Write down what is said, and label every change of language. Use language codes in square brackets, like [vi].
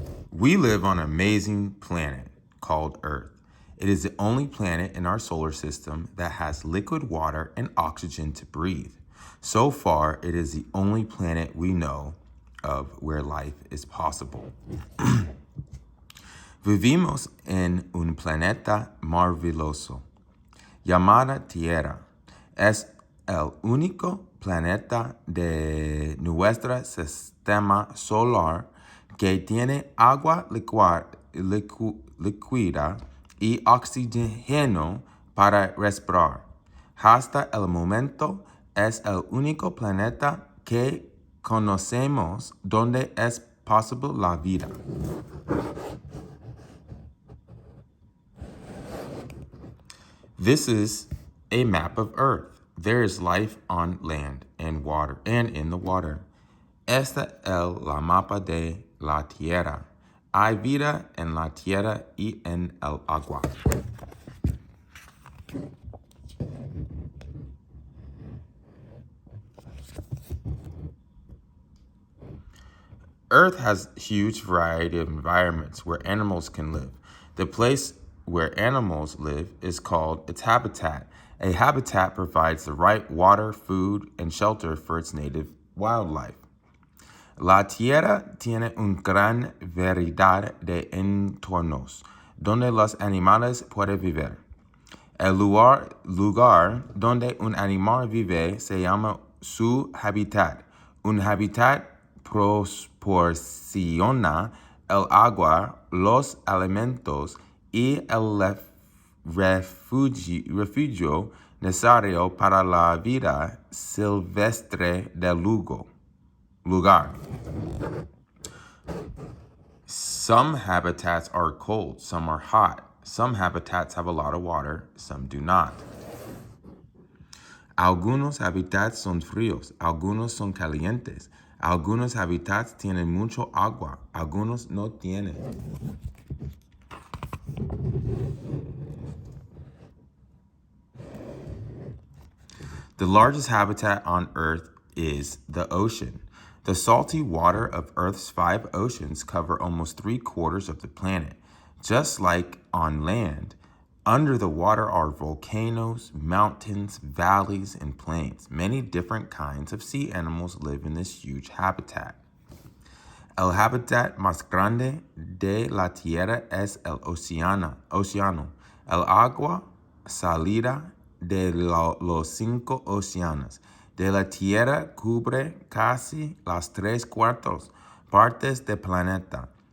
[en] We live on an amazing planet called Earth. It is the only planet in our solar system that has liquid water and oxygen to breathe. So far, it is the only planet we know of where life is possible. [es] Vivimos en un planeta maravilloso llamada Tierra. Es el único planeta de nuestro sistema solar que tiene agua líquida y oxígeno para respirar. Hasta el momento es el único planeta que conocemos donde es posible la vida. [en] This is a map of Earth. There is life on land and water and in the water. [es] Esta es la mapa de la Tierra. Hay vida en la tierra y en el agua. [en] Earth has a huge variety of environments where animals can live. The place where animals live is called its habitat. A habitat provides the right water, food, and shelter for its native wildlife. [es] La Tierra tiene una gran variedad de entornos donde los animales pueden vivir. El lugar donde un animal vive se llama su hábitat. Un hábitat proporciona el agua, los alimentos y el refugio necesario para la vida silvestre del lugar. [en] Some habitats are cold, some are hot. Some habitats have a lot of water, some do not. [es] Algunos habitats son fríos, algunos son calientes. Algunos habitats tienen mucho agua, algunos no tienen. [en] The largest habitat on Earth is the ocean. The salty water of Earth's 5 oceans cover almost 3/4 of the planet. Just like on land, under the water are volcanoes, mountains, valleys, and plains. Many different kinds of sea animals live in this huge habitat. [es] El hábitat más grande de la Tierra es el océano. El agua salida de los 5 océanos de la Tierra cubre casi las 3/4 partes del planeta.